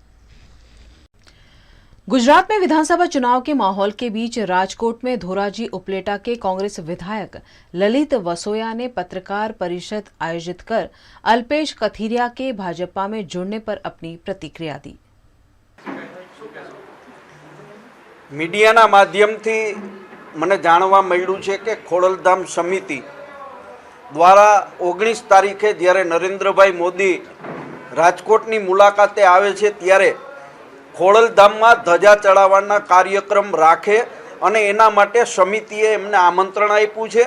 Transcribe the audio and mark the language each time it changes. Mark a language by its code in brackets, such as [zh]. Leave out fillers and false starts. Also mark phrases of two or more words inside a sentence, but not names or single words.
[hi] गुजरात में विधानसभा चुनाव के माहौल के बीच राजकोट में धोराजी उपलेटा के कांग्रेस विधायक ललित वसोया ने पत्रकार परिषद आयोजित कर अल्पेश कथीरिया के भाजपा में जुड़ने पर अपनी प्रतिक्रिया दी। [gu] મીડિયાના માધ્યમથી મને જાણવા મળ્યું છે કે ખોડલધામ સમિતિ દ્વારા 19 તારીખે જ્યારે નરેન્દ્રભાઈ મોદી રાજકોટની મુલાકાતે આવે છે ત્યારે ખોડલધામમાં ધજા ચઢાવવાના કાર્યક્રમ રાખે અને એના માટે સમિતિએ એમને આમંત્રણ આપ્યું છે।